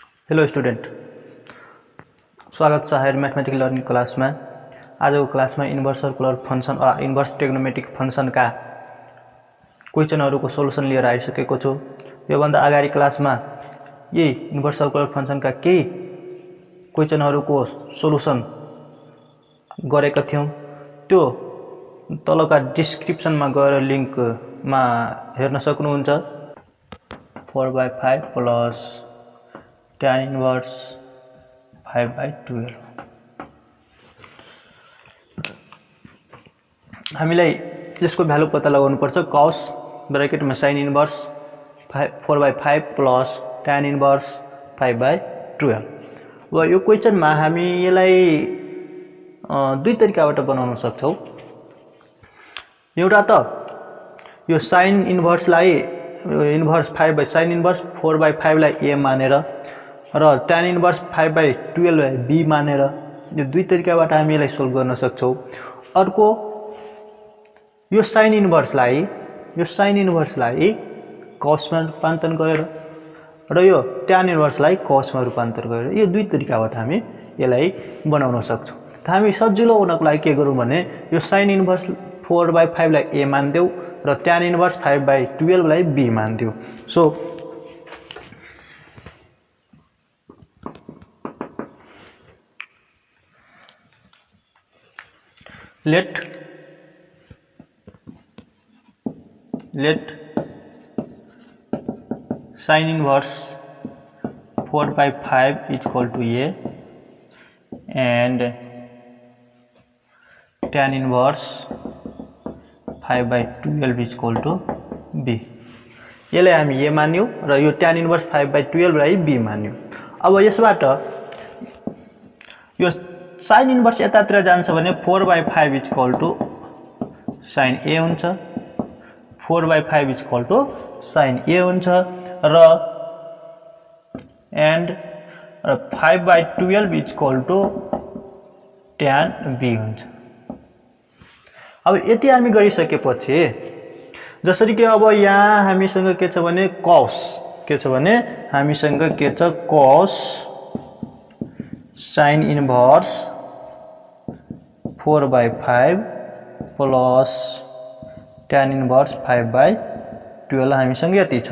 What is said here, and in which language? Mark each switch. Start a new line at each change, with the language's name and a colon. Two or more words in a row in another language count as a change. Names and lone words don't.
English: hello student,
Nepali: स्वागत छ
English: higher mathematical learning class
Nepali: में। आज को क्लास में
English: inverse circular function
Nepali: और
English: inverse trigonometric function
Nepali: का क्वेश्चन को सोल्यूशन लिएर आइसकेको छु। यो भन्दा अगाडि क्लास में यही
English: inverse circular function
Nepali: का केही क्वेश्चन को सोल्यूशन गरेका थियौं। त्यो तलका डिस्क्रिप्सन में गएर लिंक में हेर्न सक्नुहुन्छ। 4/5
English: plus tan inverse
Nepali: 5/12 हामीलाई यसको भ्यालु पत्ता लगाउनु पर्छ।
English: cos bracket
Nepali: में
English: sin inverse
Nepali: 4/5
English: plus tan inverse
Nepali: 5/12। अब यो क्वेश्चन में हामी यसलाई दुई तरिकाबाट बनाउन सक्छौं। एउटा त यो
English: sin inverse
Nepali: लाई इन्भर्स 5
English: sin inverse
Nepali: 4/5 लाई a मानेर र
English: tan inverse
Nepali: 5/12 लाई b मानेर यो दुई तरिकाबाट हामी यसलाई सोल्भ गर्न सक्छौं। अर्को यो
English: sin inverse
Nepali: लाई cos में रूपान्तरण गरेर र यो
English: tan inverse
Nepali: लाई cos में रूपान्तरण गरेर यो दुई तरिकाबाट हामी यसलाई बनाउन सक्छौं। त हामी सजिलो हुनको लागि के गरौँ भने यो
English: sin inverse
Nepali: 4/5 लाई a मान्देऊ र
English: tan inverse
Nepali: 5/12 लाई b मान्देऊ।
English: सो let sin inverse 4/5 is equal to a and tan inverse 5/12 is equal to b।
Nepali: यसलाई हामी a मान्यौ र यो
English: tan inverse
Nepali: 5/12 लाई b मान्यौ। अब यसबाट यो
English: sin inverse
Nepali: यतातिर जान्छ भने 4/5
English: is equal to sin a
Nepali: हुन्छ, 4/5
English: is equal to sin a
Nepali: हुन्छ र
English: and 5/12 is equal to tan b
Nepali: हुन्छ। अब यति हामी गरिसकेपछि जसरी कि अब यहाँ हामीसँग के छ भने cos cos
English: sin inverse 4/5 plus tan inverse
Nepali: 5/12 हामीसँग यति छ।